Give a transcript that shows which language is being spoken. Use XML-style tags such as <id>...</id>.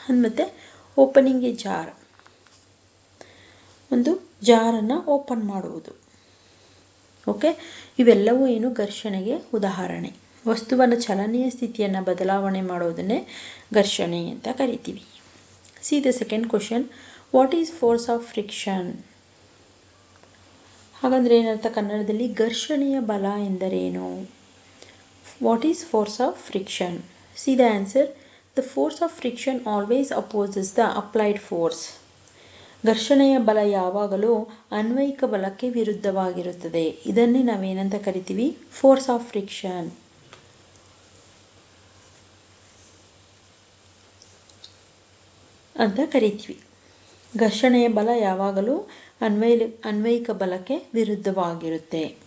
<kn>ಮತ್ತು ಓಪನಿಂಗ್ಗೆ ಒಂದು ಜಾರನ್ನು ಓಪನ್ ಮಾಡುವುದು. ಓಕೆ, ಇವೆಲ್ಲವೂ ಏನು? ಘರ್ಷಣೆಗೆ ಉದಾಹರಣೆ. ವಸ್ತುವಿನ ಚಲನೆಯ ಸ್ಥಿತಿಯನ್ನು ಬದಲಾವಣೆ ಮಾಡೋದನ್ನೇ ಘರ್ಷಣೆ ಅಂತ ಕರಿತೀವಿ.</kn> <en>See the second question, what is force of friction?</en> <kn>ಹಾಗಂದ್ರೆ ಏನರ್ಥ ಕನ್ನಡದಲ್ಲಿ? ಘರ್ಷಣೆಯ ಬಲ ಎಂದರೇನು?</kn> <en>What is force of friction? See the answer. The force of friction always opposes the applied force.</en> <kn>ಘರ್ಷಣೆಯ ಬಲ ಯಾವಾಗಲೂ ಅನ್ವಯಿಕ ಬಲಕ್ಕೆ ವಿರುದ್ಧವಾಗಿರುತ್ತದೆ. ಇದನ್ನೇ ನಾವೇನಂತ ಕರಿತೀವಿ? ಫೋರ್ಸ್ ಆಫ್ ಫ್ರಿಕ್ಷನ್ ಅಂತ ಕರಿತೀವಿ. ಘರ್ಷಣೆಯ ಬಲ ಯಾವಾಗಲೂ ಅನ್ವಯಿಕ ಬಲಕ್ಕೆ ವಿರುದ್ಧವಾಗಿರುತ್ತೆ.</kn>